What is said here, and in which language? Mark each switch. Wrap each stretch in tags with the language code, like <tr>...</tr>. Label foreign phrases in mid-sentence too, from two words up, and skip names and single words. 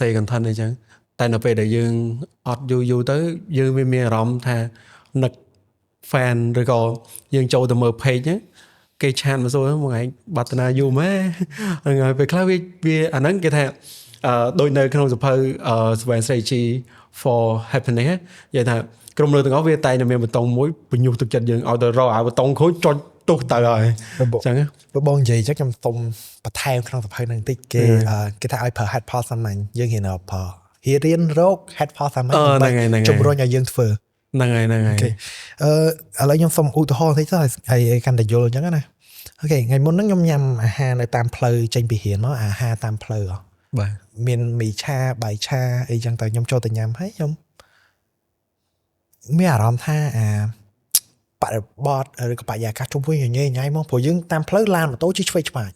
<en>say content</en> <km>អីចឹងតែនៅពេលដែលយើងអត់យូរទៅយើងមានអារម្មណ៍ថានឹក fan ឬក៏យើងចូលទៅមើល page ហ្នឹងគេឆានមកសួរមកឯងបាត់តាយូរម៉េហ្នឹងហើយពេលខ្លះវាអាហ្នឹងគេថាដូចនៅក្នុងសភៅ Swan Strategy for happiness និយាយថាក្រុមលើទាំងអស់វាតែមានបតុងមួយបញ្ញុះទឹកចិត្តយើងឲ្យទៅរកឲ្យបតុងខូចចុចទុះទៅហើយអញ្ចឹង បងនិយាយចឹងខ្ញុំសុំបន្ថែមក្នុងសភៅហ្នឹងតិចគេថាឲ្យប្រើ</km> <en>head pause</en> <km>សាមញ្ញយើងហ៊ានប្រើរៀនរក</km> <en>head pause</en> <km>សាមញ្ញជំរុញឲ្យយើងធ្វើ ហ្នឹងហើយឥឡូវ ខ្ញុំសុំឧទាហរណ៍តិចទៅឲ្យកាន់តែយល់អញ្ចឹងណាអូខេថ្ងៃមុនហ្នឹងខ្ញុំញ៉ាំអាហារនៅតាមផ្លូវចេញពីរៀនមកអាហារតាមផ្លូវ បាទ មានមីឆាបាយឆាអីចឹងទៅខ្ញុំចូលទៅញ៉ាំហើយខ្ញុំមានអារម្មណ៍ថាបរិបទឬក៏បរិយាកាសជុំវិញញ៉ៃញ៉ៃមកព្រោះយើងតាមផ្លូវឡានម៉ូតូជិះឆ្វេងឆ្វាយ</km>